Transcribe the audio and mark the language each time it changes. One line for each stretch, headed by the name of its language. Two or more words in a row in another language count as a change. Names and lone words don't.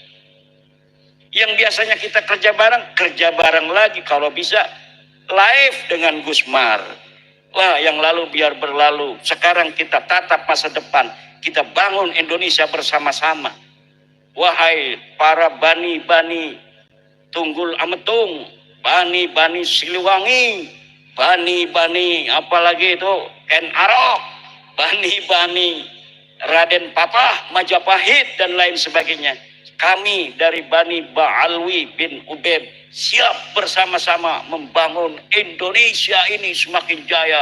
Indonesian: Yang biasanya kita kerja bareng lagi. Kalau bisa live dengan Gusmar. Lah yang lalu biar berlalu. Sekarang kita tatap masa depan. Kita bangun Indonesia bersama-sama. Wahai para bani-bani Tunggul Ametung, bani-bani Siliwangi, bani-bani apalagi itu Ken Arok, bani-bani Raden Papah, Majapahit dan lain sebagainya. Kami dari Bani Ba'alwi bin Ubed siap bersama-sama membangun Indonesia ini semakin jaya.